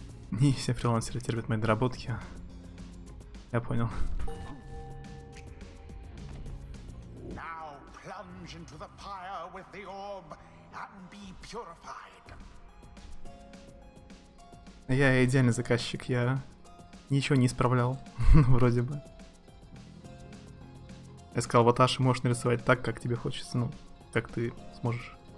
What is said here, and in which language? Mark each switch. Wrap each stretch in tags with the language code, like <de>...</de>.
<ru>Не все фрилансеры терпят мои доработки. Я понял.</ru> <en>Now plunge into the pyre with the orb and be purified.</en> <ru>Я идеальный заказчик, я ничего не исправлял, вроде бы. Я сказал, Ваташи можешь нарисовать так, как тебе хочется, ну, как ты сможешь.</ru>